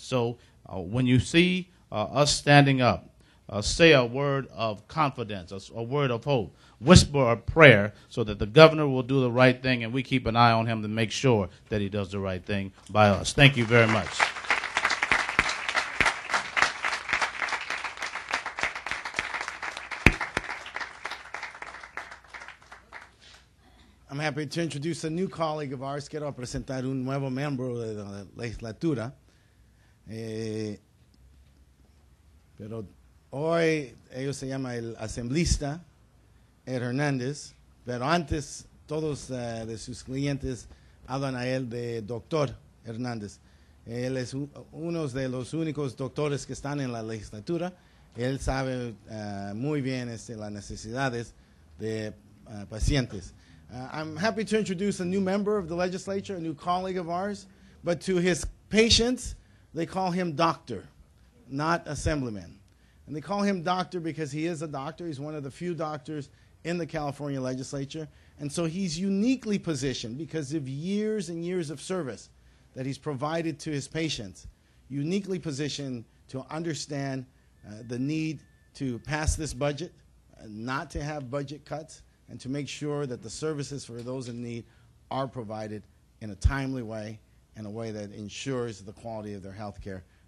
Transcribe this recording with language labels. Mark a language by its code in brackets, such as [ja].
[en] So when you see us standing up, say a word of confidence, a word of hope, whisper a prayer so that the governor will do the right thing, and we keep an eye on him to make sure that he does the right thing by us. Thank you very much. I'm happy to introduce a new colleague of ours. [es] Quiero presentar un nuevo miembro de la legislatura. Pero hoy ellos se llama el asambleísta Ed Hernández, pero antes todos de sus clientes hablan a él de doctor Hernández. Él es uno de los únicos doctores que están en la legislatura. Él sabe muy bien las necesidades de pacientes. [en] I'm happy to introduce a new member of the legislature, a new colleague of ours, but to his patients, they call him doctor, not assemblyman. And they call him doctor because he is a doctor. He's one of the few doctors in the California legislature. And so he's uniquely positioned because of years and years of service that he's provided to his patients, uniquely positioned to understand the need to pass this budget, not to have budget cuts, and to make sure that the services for those in need are provided in a timely way, in a way that ensures the quality of their health care.